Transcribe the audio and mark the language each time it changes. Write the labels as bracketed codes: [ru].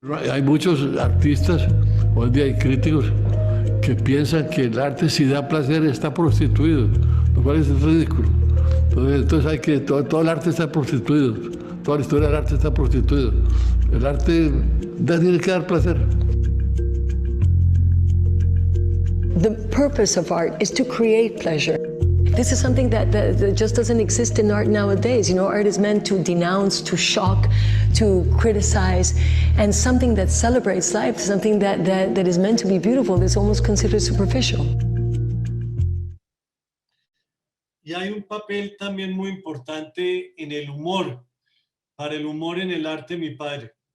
[es] Hay muchos artistas, hoy día hay críticos, que piensan que el arte, si da placer, está prostituido, lo cual es ridículo. Entonces hay que, todo el arte está prostituido, toda la historia del arte está prostituido. El arte tiene que dar placer. [en] The purpose of art is to create pleasure. This is something that just doesn't exist in art nowadays. You know, art is meant to denounce, to shock, to criticize, and something that celebrates life, something that is meant to be beautiful, is almost considered superficial. [es] Y hay un papel también muy importante en el humor, para el humor en el arte, mi padre.